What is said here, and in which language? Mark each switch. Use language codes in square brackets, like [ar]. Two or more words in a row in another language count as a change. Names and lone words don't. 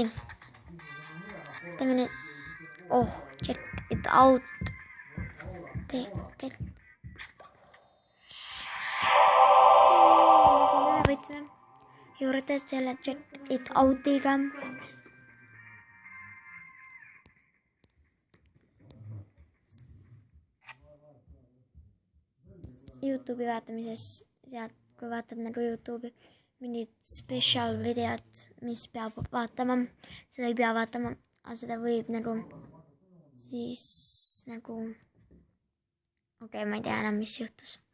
[et] Teeme nüüd. [en] Oh, check it out. [et] Võtsime juurde selle [en] check it out'iga. [et] YouTube'i vaatamises, sealt kui vaatad nagu YouTube'i mingid special videod, mis peab vaatama, seda ei pea vaatama, aga seda võib nagu siis nagu okei, ma ei tea enam, mis juhtus.